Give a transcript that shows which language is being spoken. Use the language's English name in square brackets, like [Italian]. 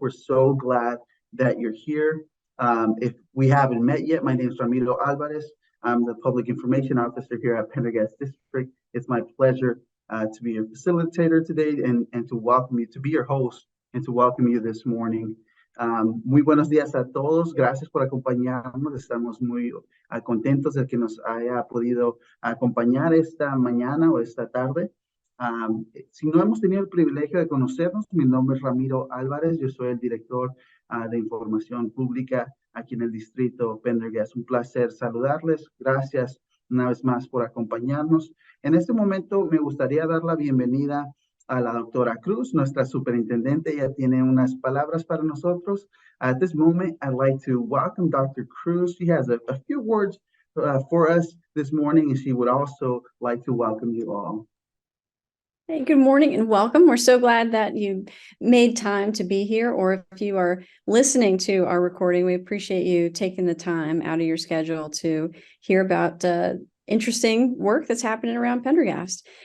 [English] We're so glad that you're here. If we haven't met yet, my name is Ramiro Alvarez. I'm the Public Information Officer here at Pendergast District. It's my pleasure to be your facilitator today and to welcome you, to be your host and to welcome you this morning. [Spanish] Muy buenos días a todos. Gracias por acompañarnos. Estamos muy contentos de que nos haya podido acompañar esta mañana o esta tarde. Si no hemos tenido el privilegio de conocernos, mi nombre es Ramiro Álvarez. Yo soy el director de información pública aquí en el distrito Pendergast. Un placer saludarles. Gracias una vez más por acompañarnos. En este momento me gustaría dar la bienvenida a la doctora Cruz, nuestra superintendente. Ella tiene unas palabras para nosotros. [English] At this moment, I'd like to welcome Dr. Cruz. She has a few words for us this morning, and she would also like to welcome you all. Hey, good morning and welcome. We're so glad that you made time to be here, or if you are listening to our recording, we appreciate you taking the time out of your schedule to hear about interesting work that's happening around Pendergast.